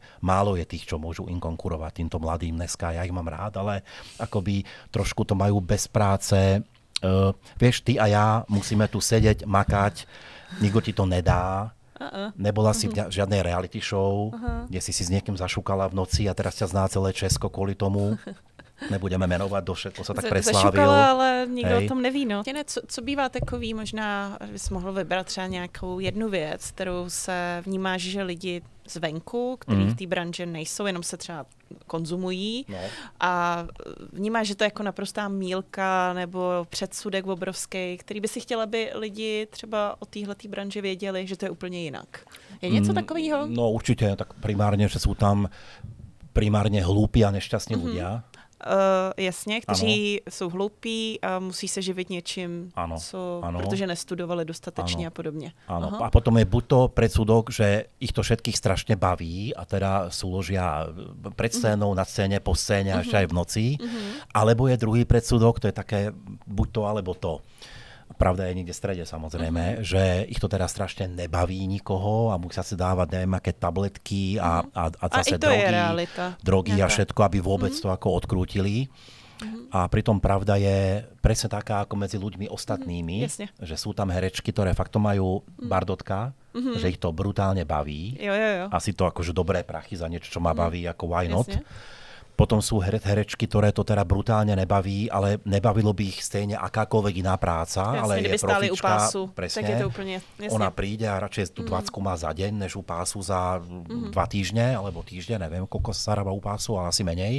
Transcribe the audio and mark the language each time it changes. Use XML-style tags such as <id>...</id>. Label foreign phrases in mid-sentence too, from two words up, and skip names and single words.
<sk>Málo je tých, čo môžu im konkurovať, týmto mladým dneska, ja ich mám rád, ale akoby trošku to majú bez práce. Vieš, ty a ja musíme tu sedieť, makať, nikto ti to nedá. Nebola si v žiadnej reality show, kde si s niekým zašúkala v noci a teraz ťa zná celé Česko kvôli tomu.</sk> <cs>nebudeme jmenovat, to se tak preslávil. Zašukala, ale nikdo o tom neví. No. Co bývá takový, možná bys mohl vybrat třeba nějakou jednu věc, kterou se vnímáš, že lidi zvenku, kteří v té branži nejsou, jenom se třeba konzumují a vnímáš, že to je jako naprostá mýlka nebo předsudek obrovský, který by si chtěla, aby lidi třeba o téhletý branži věděli, že to je úplně jinak. Je něco takového? No určitě, tak primárně, že jsou tam primárně hloupí a nešťastní ľudia. Jasně, kteří jsou hloupí a musí se živit něčím, protože nestudovali dostatečně a podobně.</cs> <sk>Áno. A potom je buď to predsudok, že ich to všetkých strašne baví a teda súložia pred scénou, na scéne, po scéne a ešte aj v noci. Alebo je druhý predsudok, to je také buď to, alebo to. Pravda je niekde v strede samozrejme, že ich to teda strašne nebaví nikoho a musia si dávať neviem aké tabletky a zase drogy a všetko, aby vôbec to ako odkrútili. A pritom pravda je presne taká ako medzi ľuďmi ostatnými, že sú tam herečky, ktoré fakt to majú bardotka, že ich to brutálne baví. Jo. Asi to akože dobré prachy za niečo, čo ma baví, ako</sk> <en>why not.</en> <sk>Potom sú herečky, ktoré to teda brutálne nebaví, ale nebavilo by ich stejne akákoľvek iná práca, ale je profička, presne, tak je to úplne, ona príde a radšej tú 20 má za deň, než u pásu za 2 týždne, alebo týždeň, neviem, koľko sa zarába u pásu, ale asi menej.</sk>